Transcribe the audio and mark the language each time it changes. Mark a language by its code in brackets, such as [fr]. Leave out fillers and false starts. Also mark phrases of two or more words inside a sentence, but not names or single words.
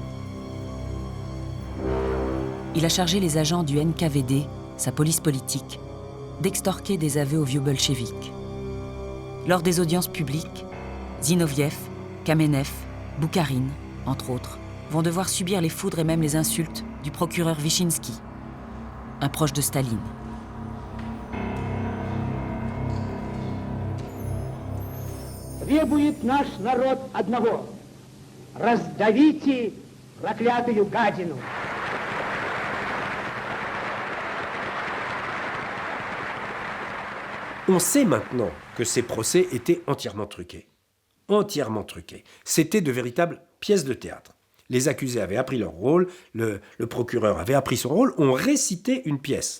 [fr] Il a chargé les agents du NKVD, sa police politique, d'extorquer des aveux aux vieux bolcheviks. Lors des audiences publiques, Zinoviev, Kamenev, Boukharine, entre autres, vont devoir subir les foudres et même les insultes du procureur Vyshinsky, un proche de Staline. [ru] Требует наш народ одного. Раздавите проклятую гадину. [fr] On sait maintenant que ces procès étaient entièrement truqués. Entièrement truqués. C'était de véritables pièces de théâtre. Les accusés avaient appris leur rôle, le procureur avait appris son rôle, on récitait une pièce.